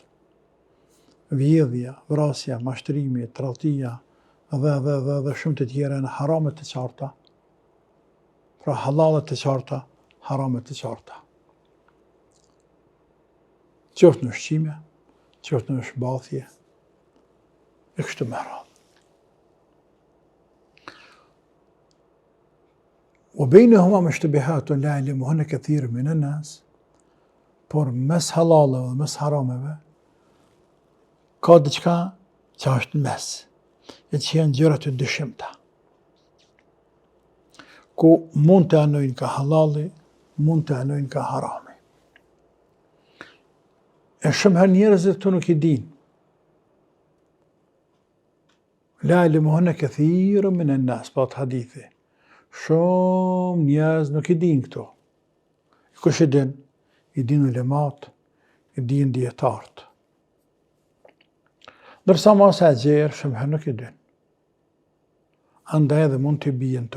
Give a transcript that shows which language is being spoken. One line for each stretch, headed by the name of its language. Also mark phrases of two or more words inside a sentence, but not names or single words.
Albanian: Vjedhja, vrasja, mashtrimi, tradhtia dhe shumë të tjera në haramet të qarta. Pra halalet të qarta, haramet të qarta. Qoftë në ushqime, qoftë në shbathje, e kështu me radhë.
Arabic: وبينهما مشتبهات لا يعلمهن كثير من الناس.
Albanian: Por mes halaleve dhe mes harameve, ka diçka që është në mes, e që janë gjëra të dyshimta. Ku mund të anojnë ka halali, mund të anojnë ka harami. E shumë herë njerëzit këtu nuk i dinë.
Arabic: لا يعلمهن كثير من الناس,
Albanian: pa të hadithi. Shumë njerëz nuk i dinë këto. Kush i din? I din ulemat, i din dietarët. Ndërsa masa e gjerë, shumë herë nuk i din. Andaj edhe mund të bien to.